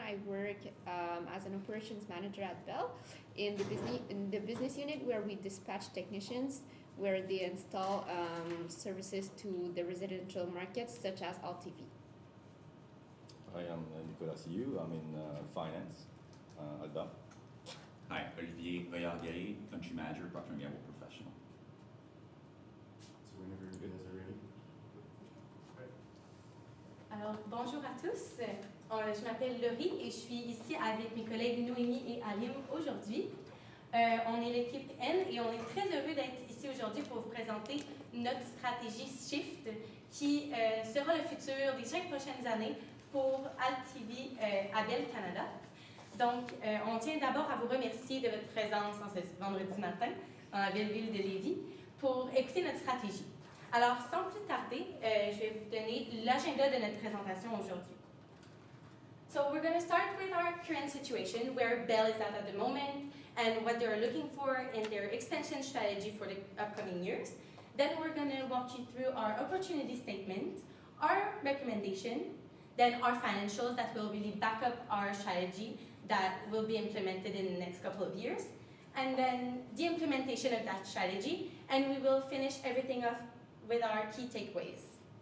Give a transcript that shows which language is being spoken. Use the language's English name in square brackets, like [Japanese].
[English] I work as an operations manager at Bell in the business unit where we dispatch technicians, where they install services to the residential markets such as LTV. Hi, I'm Nicolas Siou. I'm in finance at Bell. Hi, Olivier Royard-Guerrier, Country Manager, Procter & Gamble Professional. So whenever you guys are ready. [French] Alors, bonjour à tous. Je m'appelle Laurie et je suis ici avec mes collègues Noémie et Alim aujourd'hui. On est l'équipe N et on est très heureux d'être ici aujourd'hui pour vous présenter notre stratégie Shift qui sera le futur des 5 prochaines années pour AltTV à Bell Canada. Donc, on tient d'abord à vous remercier de votre présence en ce vendredi matin dans la belle ville de Lévis pour écouter notre stratégie. Alors, sans plus tarder, je vais vous donner l'agenda de notre présentation aujourd'hui. [English] So we're going to start with our current situation, where Bell is at the moment, and what they're looking for in their expansion strategy for the upcoming years. Then we're going to walk you through our opportunity statement, our recommendation, then our financials that will really back up our strategy that will be implemented in the next couple of years, and then the implementation of that strategy, and we will finish everything off with our key takeaways.